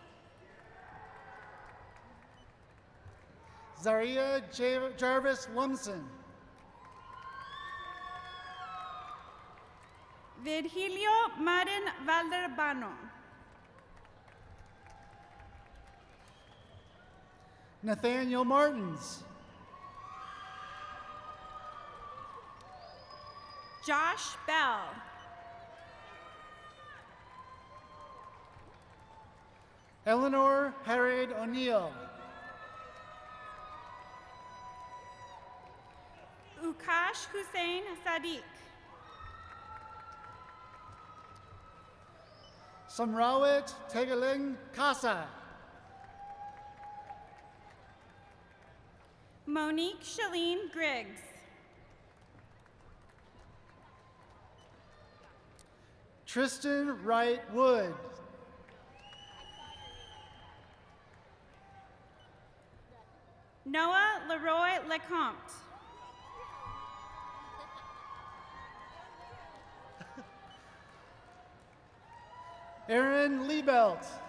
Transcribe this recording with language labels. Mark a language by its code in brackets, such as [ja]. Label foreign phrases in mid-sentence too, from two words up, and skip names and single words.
[en] Zaria Jarvis Lumson. Virgilio Marin Valderbano. Nathaniel Martins. Josh Bell. Eleanor Harriet O'Neill. Ukash Hussein Sadiq. Samrawit Tegaling Casa. Monique Shalene Griggs. Tristan Wright Wood. Noah Leroy Lecomte. Aaron Liebelt.